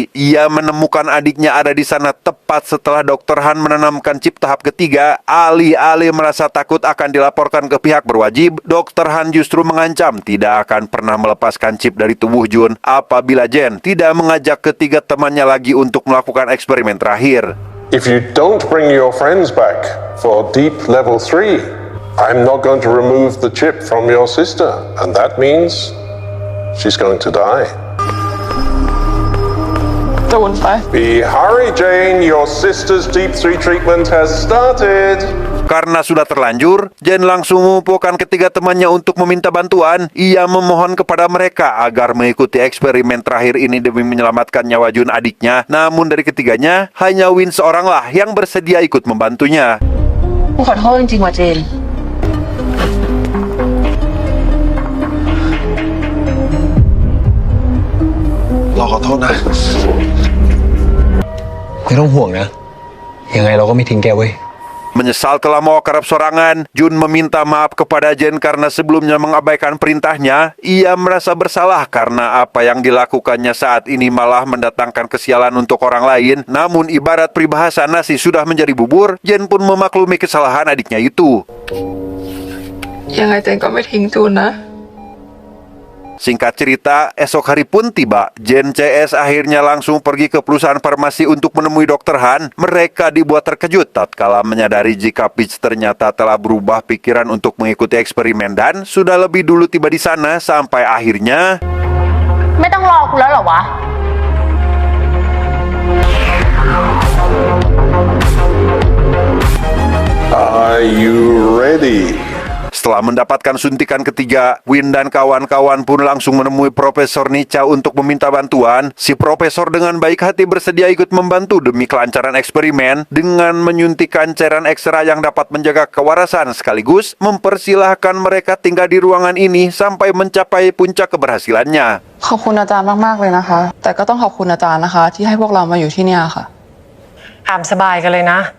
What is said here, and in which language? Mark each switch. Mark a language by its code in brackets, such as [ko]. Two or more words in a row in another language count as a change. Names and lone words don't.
[id] Ia menemukan adiknya ada di sana tepat setelah Dr. Han menanamkan chip tahap ketiga. Alih-alih merasa takut akan dilaporkan ke pihak berwajib, Dr. Han justru mengancam tidak akan pernah melepaskan chip dari tubuh Jun apabila Jen tidak mengajak ketiga temannya lagi untuk melakukan eksperimen terakhir. [en] If you don't bring your friends back for Deep Level 3, I'm not going to remove the chip from your sister, and that means she's going to die. [th] จูนไป [en] Hurry, Jane, your sister's Deep 3 treatment has started. [id] Karena sudah terlanjur, Jen langsung mengumpulkan ketiga temannya untuk meminta bantuan. Ia memohon kepada mereka agar mengikuti eksperimen terakhir ini demi menyelamatkan nyawa Jun adiknya. Namun dari ketiganya, hanya Win seoranglah yang bersedia ikut membantunya. [th] กูขอโทษจริงๆว่ะเจน เราขอโทษนะ ไม่ต้องห่วงนะ ยังไงเราก็ไม่ทิ้งแกเว้ย [id] Menyesal telah mau kerap sorangan, Jun meminta maaf kepada Jen karena sebelumnya mengabaikan perintahnya. Ia merasa bersalah karena apa yang dilakukannya saat ini malah mendatangkan kesialan untuk orang lain. Namun ibarat peribahasa nasi sudah menjadi bubur, Jen pun memaklumi kesalahan adiknya itu. [th] ยังไงเจนก็ไม่ทิ้งจูนนะ [id] Singkat cerita, esok hari pun tiba. Jen CS akhirnya langsung pergi ke perusahaan farmasi untuk menemui Dr. Han. Mereka dibuat terkejut tatkala menyadari jika Peach ternyata telah berubah pikiran untuk mengikuti eksperimen dan sudah lebih dulu tiba di sana sampai akhirnya [th] ไม่ต้องรอกูแล้วเหรอวะ [en] Are you ready? [id] Setelah mendapatkan suntikan ketiga, Win dan kawan-kawan pun langsung menemui Profesor Nica untuk meminta bantuan. Si profesor dengan baik hati bersedia ikut membantu demi kelancaran eksperimen dengan menyuntikkan cairan ekstra yang dapat menjaga kewarasan sekaligus mempersilahkan mereka tinggal di ruangan ini sampai mencapai puncak keberhasilannya. [th] ขอบคุณอาจารย์มากๆเลยนะคะ แต่ก็ต้องขอบคุณอาจารย์นะคะ ที่ให้พวกเรามาอยู่ที่เนี่ยค่ะ ตามสบายกันเลยนะ